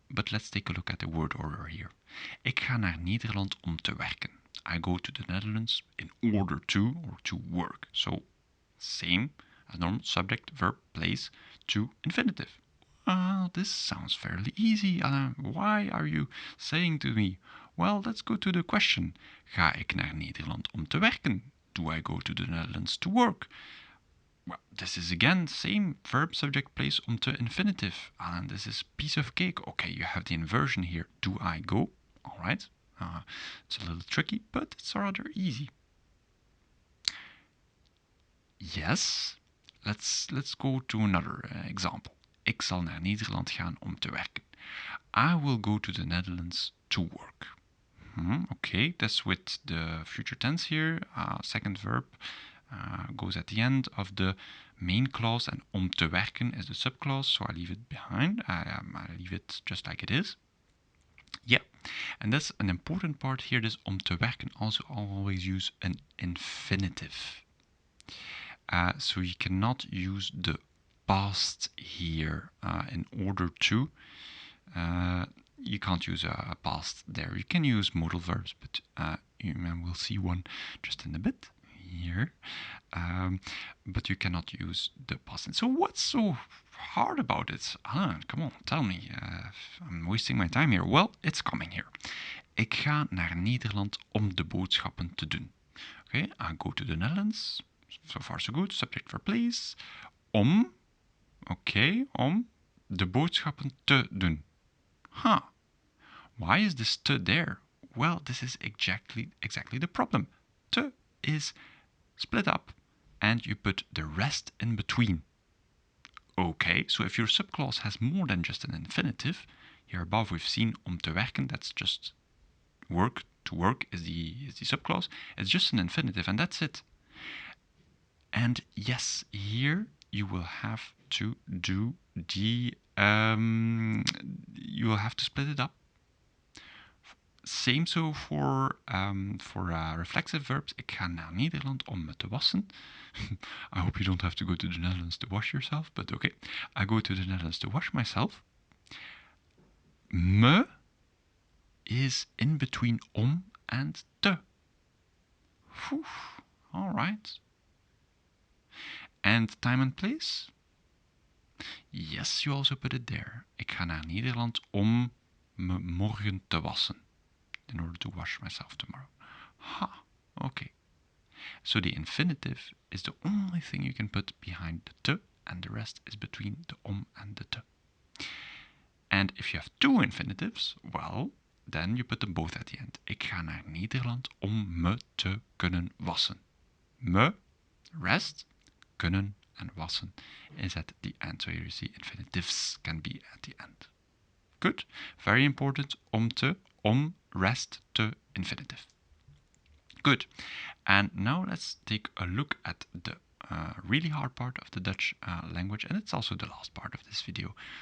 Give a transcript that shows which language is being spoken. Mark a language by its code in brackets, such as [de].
[en] But let's take a look at the word order here. [nl] Ik ga naar Nederland om te werken. [en] I go to the Netherlands in order to, or to work. So same as normal, subject, verb, place, to infinitive. Well, this sounds fairly easy, Alain. Why are you saying to me? Well, let's go to the question. [nl] Ga ik naar Nederland om te werken? [en] Do I go to the Netherlands to work? Well, this is again same verb, subject, place, om te infinitive. And this is piece of cake. Okay, you have the inversion here. Do I go? All right. It's a little tricky, but it's rather easy. Yes. Let's go to another example. [nl] Ik zal naar Nederland gaan om te werken. [en] I will go to the Netherlands to work. Okay, that's with the future tense here. Second verb goes at the end of the main clause, and [nl] om te werken [en] is the subclause, so I leave it behind. I leave it just like it is. Yeah, and that's an important part here. This [nl] om te werken [en] also always use an infinitive. So you cannot use the past here in order to. You can't use a past there. You can use modal verbs, but we'll see one just in a bit here. But you cannot use the past. So what's so hard about it? Alain, come on, tell me. I'm wasting my time here. Well, it's coming here. [nl] Ik ga naar Nederland om de boodschappen te doen. [en] Okay, I go to the Netherlands. So far so good. Subject, verb, place. Om. Okay, [nl] om de boodschappen te doen. [en] Huh. Why is this te there? Well, this is exactly the problem. Te is split up, and you put the rest in between. Okay, so if your subclause has more than just an infinitive, here above we've seen [nl] om te werken, [en] that's just work. To work is the subclause. It's just an infinitive, and that's it. And yes, here you will have to do the you will have to split it up. Same so for reflexive verbs. [nl] Ik ga naar Nederland om me te wassen. [en] I hope you don't have to go to the Netherlands to wash yourself, but okay. I go to the Netherlands to wash myself. Me is in between om and te. Whew. All right. And time and place? Yes, you also put it there. [nl] Ik ga naar Nederland om me morgen te wassen. [en] In order to wash myself tomorrow. Ha, okay. So the infinitive is the only thing you can put behind the te, and the rest is between the and the te. And if you have two infinitives, well, then you put them both at the end. [nl] Ik ga naar Nederland om me te kunnen wassen. [en] Me, rest, kunnen, and wassen is at the end. So here you see infinitives can be at the end. Good. Very important. Om, rest, te, infinitive. Good. And now let's take a look at the really hard part of the Dutch language, and it's also the last part of this video.